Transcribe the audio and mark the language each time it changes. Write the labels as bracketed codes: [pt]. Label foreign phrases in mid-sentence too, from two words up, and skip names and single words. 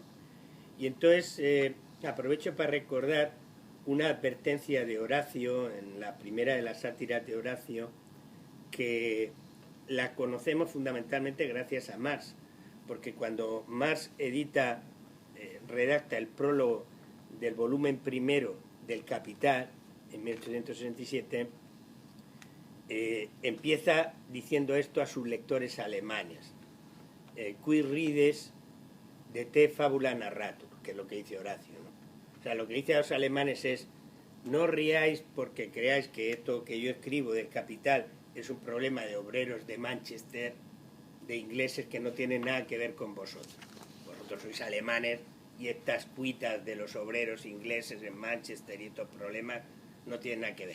[es] Y entonces aprovecho para recordar una advertencia de Horacio, en la primera de las sátiras de Horacio, que la conocemos fundamentalmente gracias a Marx, porque cuando Marx redacta el prólogo del volumen primero del Capital, en 1867, empieza diciendo esto a sus lectores alemanes: [la] qui rides de te fabula narratur, [es] que es lo que dice Horacio, ¿no? O sea, lo que dice a los alemanes es: no ríais porque creáis que esto que yo escribo del Capital es un problema de obreros de Manchester, de ingleses que no tienen nada que ver con vosotros. Vosotros sois alemanes y estas cuitas de los obreros ingleses en Manchester y estos problemas no tienen nada que ver.